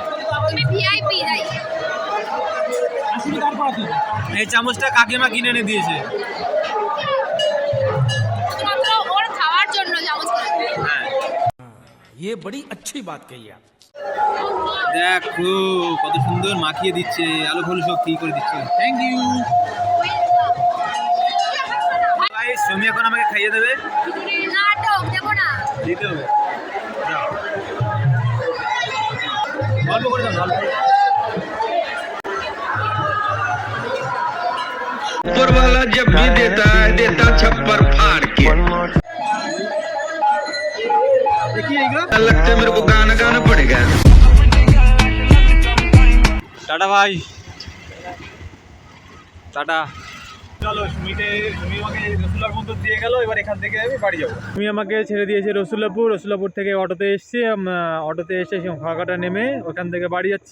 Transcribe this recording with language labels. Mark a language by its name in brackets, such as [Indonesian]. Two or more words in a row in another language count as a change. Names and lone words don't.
[Bangla] এই চামচটা কাকিমা কিনে এনে দিয়েছে। [Hindi] ये बड़ी अच्छी बात कही आप। [Bangla] দেখো কত সুন্দর মাখিয়ে দিচ্ছে, আলু ফুলু সব কি করে দিচ্ছে। [English] thank you. [Bangla] তুমি এখন আমাকে খাইয়ে দেবে? দিতে হবে। যাও। গল্প করে দাও, গল্প। [Hindi] ऊपर वाला जब भी देता है देता छप्पर फाड़ के। देखिए এইগুলো लगता है मेरे को गाना गाना पड़ेगा। [Bangla] টাটা ভাই, টাটা। চলো তুমি আমাকে রসুলার মধ্যে দিয়ে গেল, এবার এখান থেকে আমি বাড়ি যাবো। তুমি আমাকে ছেড়ে দিয়েছে রসুলাপুর থেকে অটোতে এসছি। অটোতে এসে ফাঁকাটা নেমে ওখান থেকে বাড়ি যাচ্ছি।